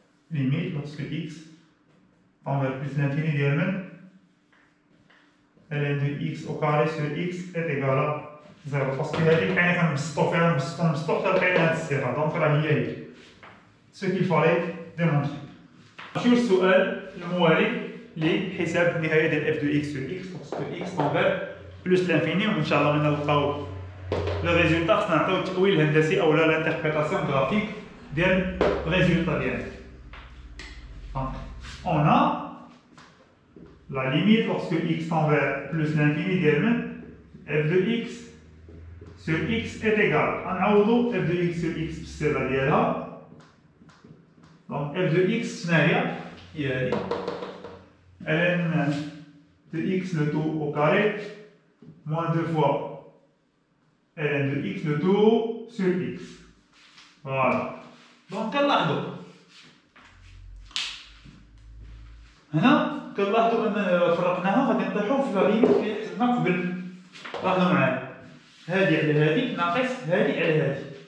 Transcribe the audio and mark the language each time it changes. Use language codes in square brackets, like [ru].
[fr] limite lorsque x tend vers plus l'infini [ar] ديال من [fr] ln de x au carré sur x est égal à 0 [ar] باسكو هذيك حنا كنبسطو فيها نبسطو حتى لقينا هاد الصيغه دونك راه هي [fr] ce qu'il fallait démontrer. [ar] نمشيو للسؤال الموالي لحساب النهايه ديال f de x sur x باسكو [fr] x tend vers plus l'infini [ar] وان شاء الله من نلقاو لو ريزولتا خصنا نعطيو التأويل الهندسي او لانتربريتاسيون غرافيك ديال الريزولتا ديالنا. [fr] Donc, on a la limite lorsque x tend vers plus l'infini [ar] ديال [fr] f de x sur x est égal. [ar] غنعوضو [fr] f de x sur x [ar] بالصيغه ديالها. [fr] Donc f de x [ar] شناهي؟ هي هذه [fr] ln de x le tout au carré moins 2 fois ln de x le tout sur x. Voilà. [ar] Donc كنلاحظوا هنا كنلاحظوا ان فرقناها غادي نطيحوا في لا ليميت اللي حسبنا قبل. لاحظوا معايا هذه على هذه ناقص هذه على هذه.